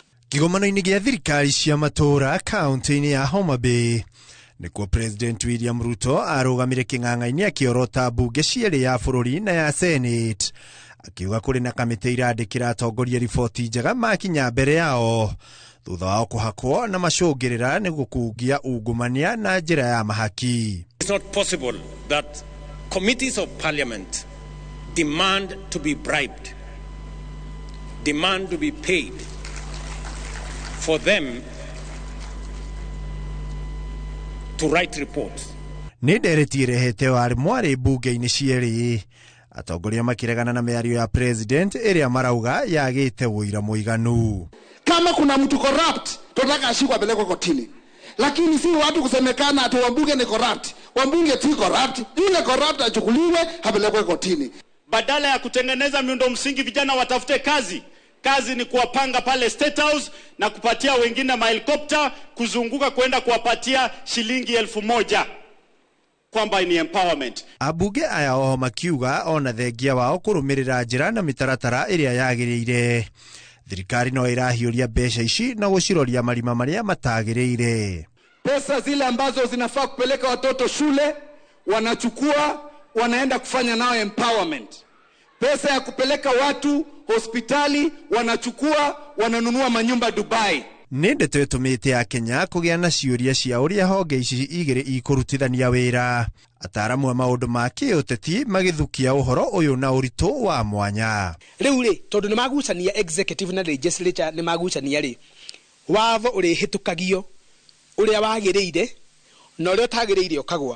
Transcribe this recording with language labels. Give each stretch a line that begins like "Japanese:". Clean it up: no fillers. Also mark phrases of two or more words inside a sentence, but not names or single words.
Kikuyu: Kĩgomano-inĩ gĩa thirikari cia matũũra kaunti-inĩ ya Homa Bay nĩkuo President William Ruto arũgamire kĩng'ang'a-inĩ akĩorota bunge cierĩ ya bũrũri na ya Senate akiuga kũrĩ na kamĩtĩ irandĩkĩra atongoria riboti njega makinya mbere yao thutha wao kũhakwo na macũngĩrĩra nĩ gũkungia ungumania na njĩra ya mahaki.
English: It's not possible that committees of parliament demand to be bribed, demand to be paid for them to write reports.
Kikuyu: Nĩ ndereti ĩrehete wari mwarĩ bunge-inĩ cierĩ atongoria makiregana na mĩario ya president ĩrĩa marauga yagĩte ũira mũiganu.
Swahili: Kama kuna mtu corrupt tunataka ashikwe apelekwe kotini, lakini si watu kusemekana ati wabunge ni corrupt. Wabunge si corrupt, yule corrupt achukuliwe apelekwe kotini. Badala ya kutengeneza miundo msingi vijana watafute kazi. Kazi ni kuwapanga pale State House na kupatia wengine mahelikopta kuzunguka kwenda kuwapatia shilingi 1,000 kwamba ni empowerment.
Kikuyu: Abunge aya oho makiuga ona thengia wao kũrũmĩrĩra njĩra na mĩtaratara ĩrĩa yagĩrĩire. Thirikari no ĩrahiũria mbeca ici na gũciroria marima marĩa matagĩrĩire.
Swahili: Pesa zile ambazo zinafaa kupeleka watoto shule wanachukua wanaenda kufanya nao empowerment. Pesa ya kupeleka watu hospitali wanachukua wananunua manyumba Dubai.
Kikuyu: Nĩ ndeto ĩtũmĩte ya Kenya kũgĩa na ciũria cia ũrĩa honge ici igĩrĩ ikũrutithania wĩra. Ataaramu a maũndũ ma kĩũteti magĩthukia ũhoro ũyũ na ũritũ wa mwanya. Rĩu rĩ tondũ nĩ magucania executive na legislature nĩ magucania rĩ watho ũrĩ hĩtũkagio ũrĩa wagĩrĩire na ũrĩa ũtagĩrĩire ũkagwa.